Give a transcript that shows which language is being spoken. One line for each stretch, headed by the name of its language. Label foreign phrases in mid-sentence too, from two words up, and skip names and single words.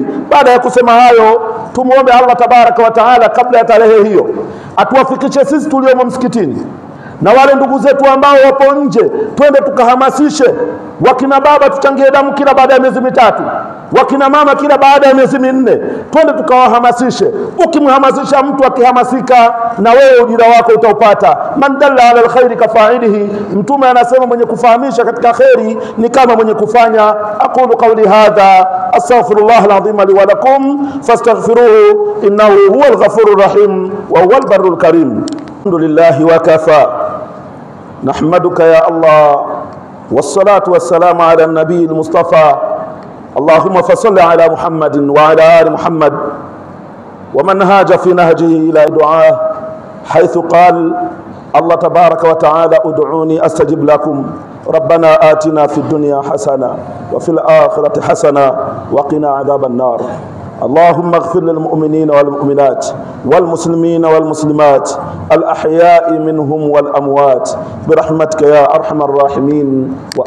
Swahili: Baada ya kusema hayo, tumuombe
Arabic: الله تبارك وتعالى
Swahili: kabla ya tarehe hiyo atuwafikishe sisi tuliomo msikitini na wale ndugu zetu ambao wapo nje, twende tukahamasishe. Wakina baba tuchangie damu kila baada ya miezi 3, wakina mama kila baada ya miezi 4, twende tukawahamasishe. Ukimhamasisha mtu akihamasika, na wewe ujira wako utaupata.
Arabic: من دل على الخير كفاعله,
Swahili: mtume anasema mwenye kufahamisha katika khairi ni kama mwenye kufanya.
Arabic: أقول قولي هذا أستغفر الله العظيم لي ولكم فاستغفروه إنه هو الغفور الرحيم وهو البر الكريم. الحمد لله وكفى، نحمدك يا الله، والصلاة والسلام على النبي المصطفى. اللهم فصل على محمد وعلى آل محمد ومن هاج في نهجه إلى دعاء حيث قال الله تبارك وتعالى ادعوني أستجب لكم ربنا آتنا في الدنيا حسنة وفي الآخرة حسنة وقنا عذاب النار. اللهم اغفر للمؤمنين والمؤمنات والمسلمين والمسلمات الأحياء منهم والأموات برحمتك يا أرحم الراحمين.